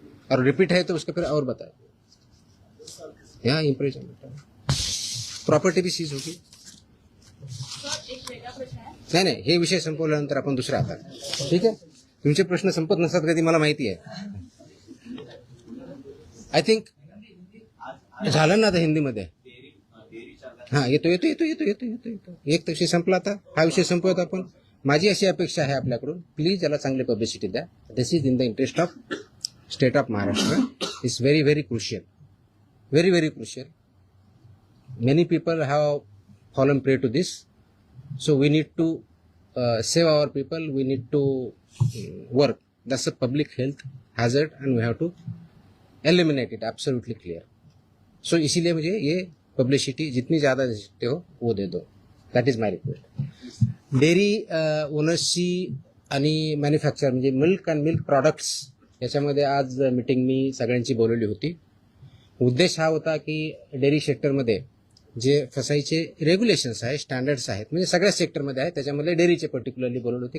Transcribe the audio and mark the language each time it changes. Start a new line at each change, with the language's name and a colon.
Hindi: और रिपीट है तो उसका फिर और बताए, यहाँ इम्प्रिजनमेंट प्रॉपर्टी भी सीज होगी।
Marathi: नाही नाही, हे विषय संपवल्यानंतर आपण दुसरा आता. ठीक आहे, तुमचे प्रश्न संपत नसतात कधी, मला माहिती आहे.
English: I think
Marathi: झालं ना आता हिंदीमध्ये. हा, येतो येतो येतो येतो येतो येतो येतो एक विषय संपला, आता हा विषय संपवत आपण. माझी अशी अपेक्षा आहे आपल्याकडून, प्लीज याला चांगली पब्लिसिटी द्या.
English: This is in the interest of state of Maharashtra. It's very very crucial, very very crucial. Many people have fallen prey to this, so we need to save our people, we need to work. That's a public health hazard and we have to eliminate it, absolutely clear.
Hindi: So इसीलिए मुझे ये publicity जितनी ज़्यादा दे सकते हो वो दे दो.
English: That is my request.
Marathi: Dairy ओनर्सची आणि manufacture म्हणजे
English: milk and milk products
Marathi: याच्यामध्ये आज मीटिंग मी सगळ्यांची बोलवली होती. उद्देश हा होता की डेअरी सेक्टरमध्ये जे फसाईचे रेग्युलेशन्स आहेत, स्टँडर्ड्स आहेत, म्हणजे सगळ्या सेक्टरमध्ये आहेत, त्याच्यामध्ये डेअरीचे पर्टिक्युलरली बोलवले होते.